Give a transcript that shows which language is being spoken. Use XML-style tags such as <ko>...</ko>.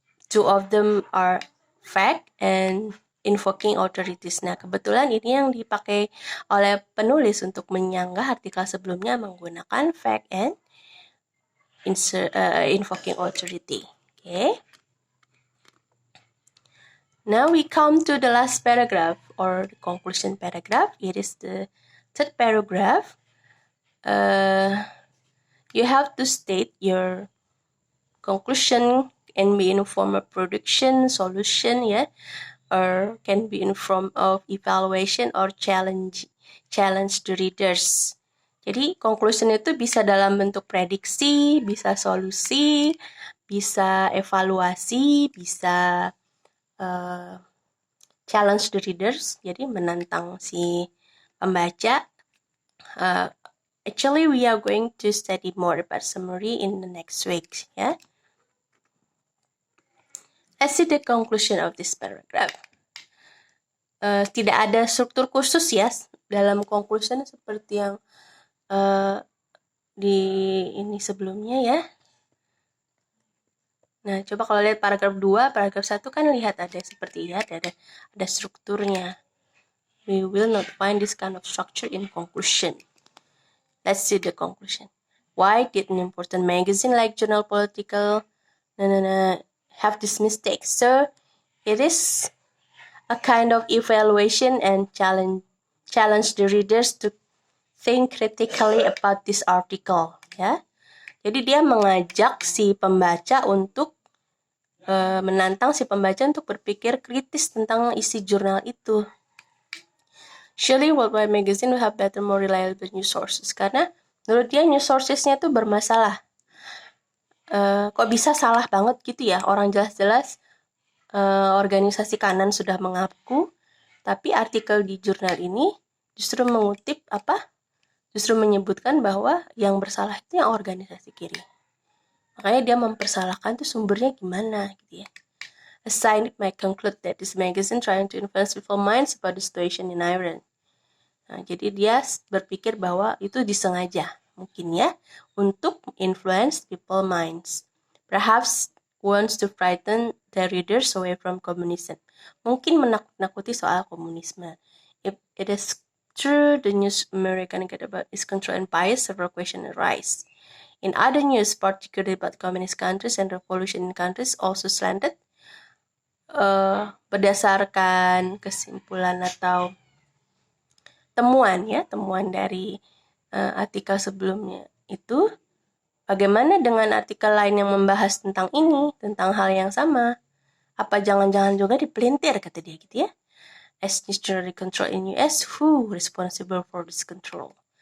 <en>2 of them are fact and invoking authorities.</en> <id>Nah, kebetulan ini yang dipakai oleh penulis untuk menyanggah artikel sebelumnya menggunakan</id> <en>fact and invoking authority. Okay. Now we come to the last paragraph or the conclusion paragraph. It is the third paragraph. You have to state your conclusion can be in the form of prediction, solution, yeah, or can be in the form of evaluation or challenge the readers.</en> <id>Jadi conclusion itu bisa dalam bentuk prediksi, bisa solusi, bisa evaluasi, bisa</id> <en>challenge the readers,</en> <id>jadi menantang si pembaca.</id> <en>Actually, we are going to study more about summary in the next week, ya. Let's see the conclusion of this paragraph.</en> <id>Tidak ada struktur khusus ya dalam conclusion seperti yang di ini sebelumnya ya. Nah, coba kalau lihat paragraf 2, paragraf 1 kan lihat ada seperti ya, ada strukturnya.</id> <en>We will not find this kind of structure in conclusion. Let's see the conclusion. Why did an important magazine like Journal Political have this mistake? So, it is a kind of evaluation and challenge the readers to think critically about this article, ya.</en> <id>Jadi dia mengajak si pembaca untuk menantang si pembaca untuk berpikir kritis tentang isi jurnal itu.</id> <en>Surely Worldwide Magazine will have better, more reliable news sources.</en> <id>Karena menurut dia news sourcesnya tuh bermasalah. Kok bisa salah banget gitu ya? Orang jelas-jelas organisasi kanan sudah mengaku, tapi artikel di jurnal ini justru mengutip justru menyebutkan bahwa yang bersalah itu yang organisasi kiri. Makanya dia mempersalahkan tuh sumbernya gimana gitu ya.</id> <en>A side might conclude that this magazine trying to influence people's minds about the situation in Iran.</en> <id>Nah, jadi dia berpikir bahwa itu disengaja, mungkin ya, untuk</id> <en>influence people's minds. Perhaps wants to frighten the readers away from communism.</en> <id>Mungkin menakut-nakuti soal komunisme.</id> <en>If it is true, the news American get about its control and bias, several questions arise. In other news, particularly about communist countries and revolution in countries, also slanted.</en> <id>Berdasarkan kesimpulan atau temuan dari artikel sebelumnya itu, bagaimana dengan artikel lain yang membahas tentang ini, tentang hal yang sama? Apa jangan-jangan juga dipelintir, kata dia gitu ya.</id> <en>As news generally control in US, who responsible for this control?</en>